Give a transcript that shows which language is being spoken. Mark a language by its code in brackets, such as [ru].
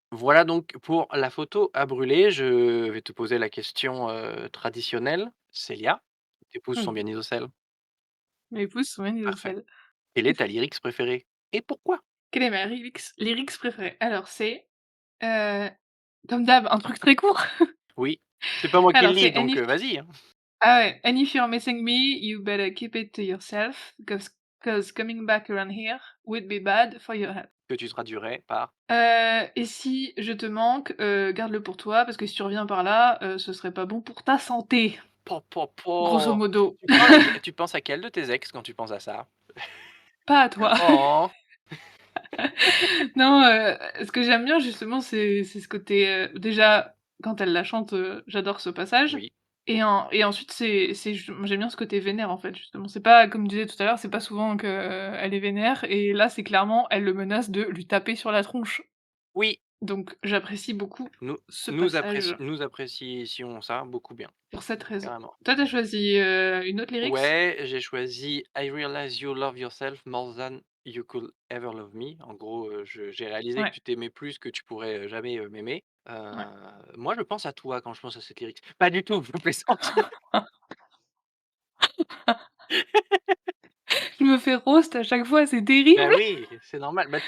[fr] Voilà donc pour la photo à brûler. Je vais te poser la question, traditionnelle. Célia, tes pouces sont Oui. bien isocèles? Mes pouces sont bien Parfait. isocèles. Quelle est ta lyrics préférée et pourquoi? Quelle est ma lyrics préférée? Alors c'est, heu, comme d'hab, un truc très court. Oui, c'est pas moi qui le Alors lis c'est donc vas-y, hein. ah ouais, [en] "And if you're missing me, you better keep it to yourself, 'cause coming back around here would be bad for your health." [fr] Que tu traduirais par Et si je te manque, garde-le pour toi parce que si tu reviens par là, ce serait pas bon pour ta santé, po po grosso po. modo. Tu penses à quel de tes ex quand tu penses à ça? Pas à toi. Oh! Non, ce que j'aime bien justement, c'est ce côté, déjà quand elle la chante, j'adore ce passage Oui, et ensuite c'est j'aime bien ce côté vénère en fait, justement. C'est pas comme je disais tout à l'heure, c'est pas souvent que elle est vénère et là, c'est clairement elle le menace de lui taper sur la tronche. oui, Donc j'apprécie beaucoup nous ce passage nous apprécions ça beaucoup bien, pour cette raison. carrément. Toi, tu as choisi, une autre lyrics? Ouais, j'ai choisi [en] I realize you love yourself more than you could ever love me. [fr] En gros, je j'ai réalisé que Ouais, tu t'aimais plus que tu pourrais, jamais, m'aimer. ouais. Moi, je pense à toi quand je pense à cette lyrics. Pas du tout, je plaisante. Je me fais roast à chaque fois, c'est terrible! Bah oui, c'est normal. Bah,